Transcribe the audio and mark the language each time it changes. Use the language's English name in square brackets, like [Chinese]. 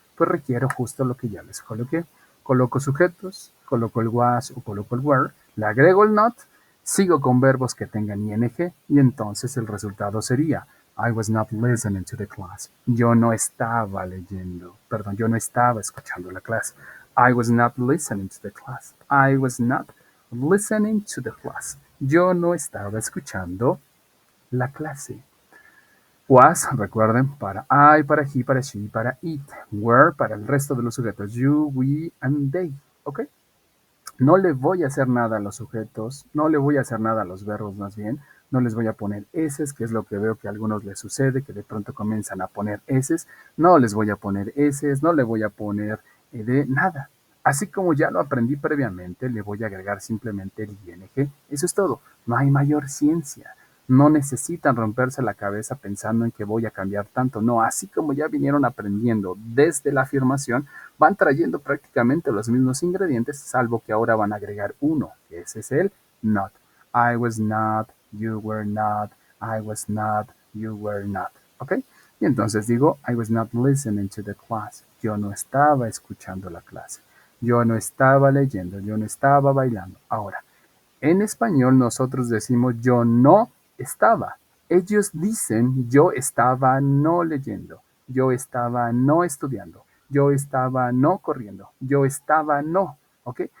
[Spanish] Pues requiero justo lo que ya les coloqué. Coloco sujetos, coloco el was o coloco el were, le agrego el not, sigo con verbos que tengan ing y entonces el resultado sería I was not listening to the class. Yo no estaba leyendo, perdón, yo no estaba escuchando la clase. [English] I was not listening to the class. I was not listening to the class. Yo no estaba escuchando la clase. [Spanish] Was, recuerden, para I, para he, para she, para it. Were, para el resto de los sujetos. You, we, and they. ¿Ok? No le voy a hacer nada a los sujetos, no le voy a hacer nada a los verbos más bien, no les voy a poner eses, que es lo que veo que a algunos les sucede, que de pronto comienzan a poner eses, no les voy a poner eses, no le voy a poner de nada. Así como ya lo aprendí previamente, le voy a agregar simplemente el ing. Eso es todo, no hay mayor ciencia. No necesitan romperse la cabeza pensando en que voy a cambiar tanto. No, así como ya vinieron aprendiendo desde la afirmación, van trayendo prácticamente los mismos ingredientes, salvo que ahora van a agregar uno, que ese es el not. [English] I was not, you were not, I was not, you were not. ¿Ok? Y entonces digo, I was not listening to the class. [Spanish] Yo no estaba escuchando la clase. Yo no estaba leyendo, yo no estaba bailando. Ahora, en español nosotros decimos yo no estaba. Ellos dicen yo estaba no leyendo, yo estaba no estudiando, yo estaba no corriendo, yo estaba no. ¿Ok?